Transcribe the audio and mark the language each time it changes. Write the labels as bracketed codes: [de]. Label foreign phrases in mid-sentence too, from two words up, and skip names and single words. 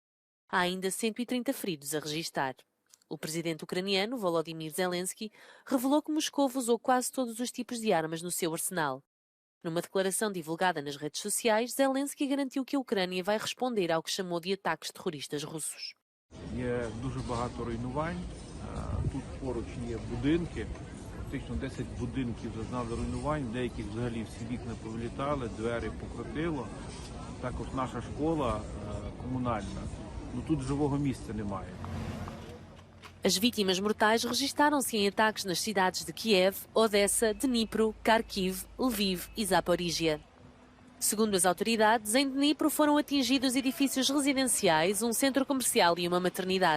[pt] Há ainda 130 feridos a registar. O presidente ucraniano, Volodymyr Zelensky, revelou que Moscou usou quase todos os tipos de armas no seu arsenal. Numa declaração divulgada nas redes sociais, Zelensky garantiu que a Ucrânia vai responder ao que chamou de ataques terroristas russos. [uk] Є дуже багато руйнувань. Тут поруч є будинки. Фактично 10 будинків зазнали руйнувань, деяких взагалі всі вікна повилітали, двері покрутило. Також наша школа комунальна. Тут живого місця немає. [pt] As vítimas mortais registaram-se em ataques nas cidades de Kiev, Odessa, Dnipro, Kharkiv, Lviv e Zaporizhia. Segundo as autoridades, em Dnipro foram atingidos edifícios residenciais, um centro comercial e uma maternidade.